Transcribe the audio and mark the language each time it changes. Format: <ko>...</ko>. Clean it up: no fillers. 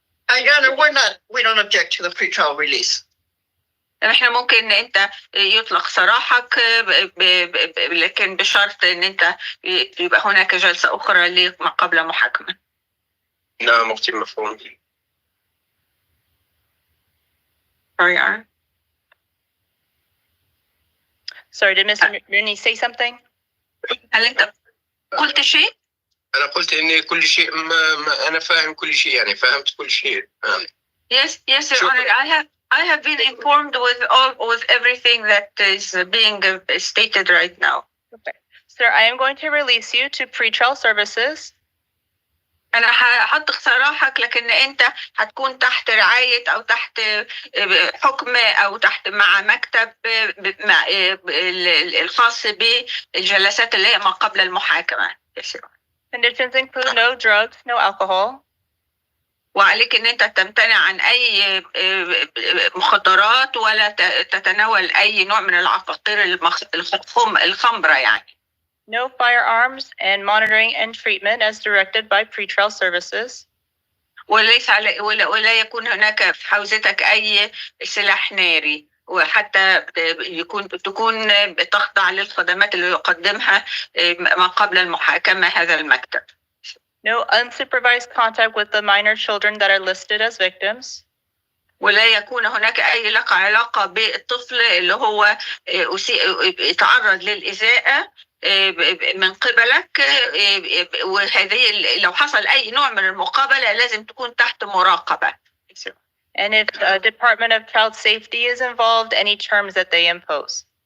<en>Your Honor, we don't object to the pretrial release.</en> <ar>احنا ممكن انت يطلق سراحك لكن بشرط ان انت يبقى هناك جلسة اخرى لما قبل محاكمة. نعم اختي مفهوم.</ar> <en>Sorry, did Mr. Rooney say something?</en> <ar>هل انت قلت شيء؟ أنا قلت إني كل شيء ما أنا فاهم كل شيء، يعني فهمت كل شيء.</ar> <en>Yes, Your Honor. I have been informed with everything that is being stated right now. Okay. Sir, I am going to release you to pretrial services.</en> <ar>أنا هحط اقتراحك، لكن أنت هتكون تحت رعاية أو تحت حكم أو تحت مع مكتب مع الخاص بالجلسات اللي هي ما قبل المحاكمة.</ar> <en>Conditions include no drugs, no alcohol.</en> <ar>وعليك ان انت تمتنع عن اي مخدرات ولا تتناول اي نوع من العقاقير الخمرة يعني.</ar> <en>No firearms and monitoring and treatment as directed by pretrial services.</en> <ar>ولا يكون هناك في حوزتك اي سلاح ناري، وحتى تكون تخضع للخدمات اللي يقدمها ما قبل المحاكمة هذا المكتب.</ar> <en>No unsupervised contact with the minor children that are listed as victims.</en> <ar>ولا يكون هناك أي علاقة بالطفل اللي هو يتعرض للإساءة من قبلك، وهذه لو حصل أي نوع من المقابلة لازم تكون تحت مراقبة.</ar> <en>And if the Department of Child Safety is involved, any terms that they impose.</en>